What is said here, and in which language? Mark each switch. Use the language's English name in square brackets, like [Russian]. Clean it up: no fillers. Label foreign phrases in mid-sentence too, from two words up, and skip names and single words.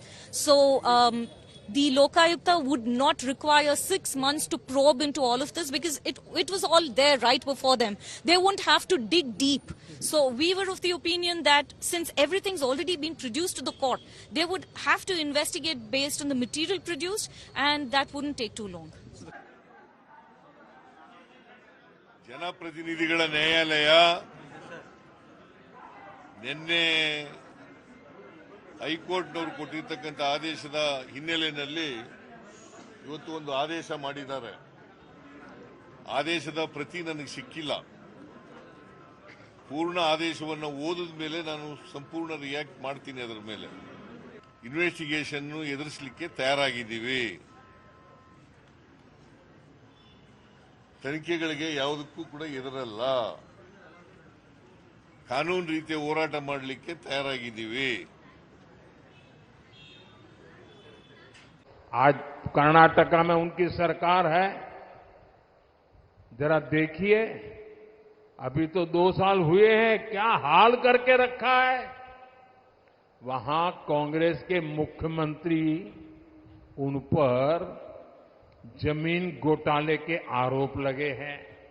[English] So the Lokayukta would not require 6 months to probe into all of this because it was all there right before them. They wouldn't have to dig deep. So we were of the opinion that since everything's already been produced to the court, they would have to investigate based on the material produced, and that wouldn't take too long. [Kannada] ಜನಪ್ರತಿನಿಧಿಗಳ ನ್ಯಾಯಾಲಯ ನಿನ್ನೆ ಹೈಕೋರ್ಟ್ನವರು ಕೊಟ್ಟಿರ್ತಕ್ಕಂಥ ಆದೇಶದ ಹಿನ್ನೆಲೆಯಲ್ಲಿ ಇವತ್ತು ಒಂದು ಆದೇಶ ಮಾಡಿದ್ದಾರೆ. ಆದೇಶದ ಪ್ರತಿ ನನಗೆ ಸಿಕ್ಕಿಲ್ಲ. ಪೂರ್ಣ ಆದೇಶವನ್ನು ಓದಿದ ಮೇಲೆ ನಾನು ಸಂಪೂರ್ಣ ರಿಯಾಕ್ಟ್ ಮಾಡ್ತೀನಿ. ಅದರ ಮೇಲೆ ಇನ್ವೆಸ್ಟಿಗೇಷನ್ ಎದುರಿಸಲಿಕ್ಕೆ ತಯಾರಾಗಿದ್ದೀವಿ. ತನಿಖೆಗಳಿಗೆ ಯಾವುದಕ್ಕೂ ಕೂಡ ಎದುರಲ್ಲ. ಕಾನೂನು ರೀತಿಯ ಹೋರಾಟ ಮಾಡಲಿಕ್ಕೆ ತಯಾರಾಗಿದ್ದೀವಿ. [Hindi] आज कर्नाटका में उनकी सरकार है. जरा देखिए, अभी तो 2 साल हुए हैं, क्या हाल करके रखा है. वहां कांग्रेस के मुख्यमंत्री उन पर जमीन घोटाले के आरोप लगे हैं.